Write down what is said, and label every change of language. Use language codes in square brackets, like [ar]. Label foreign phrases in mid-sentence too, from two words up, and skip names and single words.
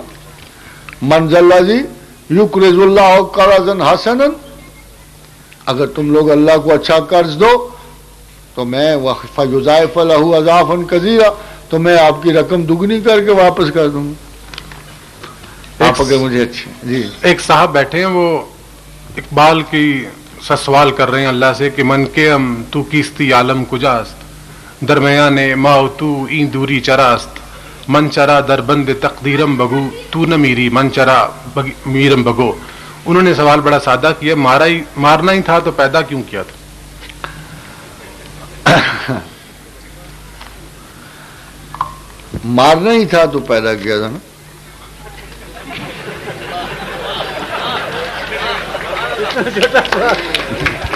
[ar] من ذا الذی یقرض اللہ قرضا حسنا، [ur] اگر تم لوگ اللہ کو اچھا قرض دو تو میں [ar] فیضاعف لہ اضعافا کثیرا، [ur] تو میں آپ کی رقم دگنی کر کے واپس کر دوں گا، آپ اگر مجھے اچھی۔ جی ایک صاحب بیٹھے ہیں، وہ اقبال کی سوال کر رہے ہیں اللہ سے کہ [fa] من کے تو کیستی عالم کجاست، درمیان ما و تو این دوری چراست، من چرا در بند تقدیرم بگو تو نہ میری من چرا میرم بگو۔ [ur] انہوں نے سوال بڑا سادہ کیا، مارنا ہی تھا تو پیدا کیوں کیا تھا؟ مارنا ہی تھا تو پیدا کیا تھا نا۔